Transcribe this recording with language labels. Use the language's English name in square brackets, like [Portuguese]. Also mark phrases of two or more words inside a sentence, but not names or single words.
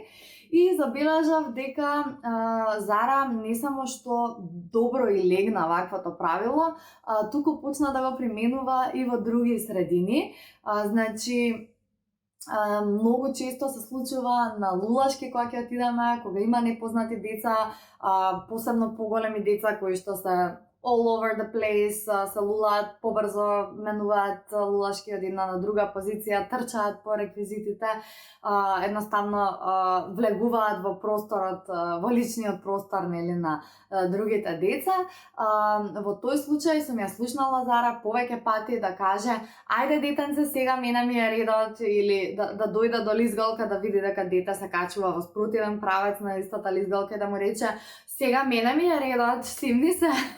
[Macedonian] И забележав дека Зара не само што добро и легна ваквото правило, туку почна да го применува и во други средини. Значи, многу често се случува на лулашки кога ќе отидеме, кога има непознати деца, посебно поголеми деца кои што се [English] all over the place, [Macedonian] се лулаат побрзо, менуваат лулашки од една на друга позиција, трчаат по реквизитите, едноставно влегуваат во просторот, во личниот простор, нели, на другите деца. Во тој случај сум ја слушнала Зара повеќе пати да каже ајде детенце сега мене ми е редот, или да дојде до лизгалка да види дека дете се качува во спротивен правец на истата лизгалка и да му рече сега мене ми е редот, стимни се.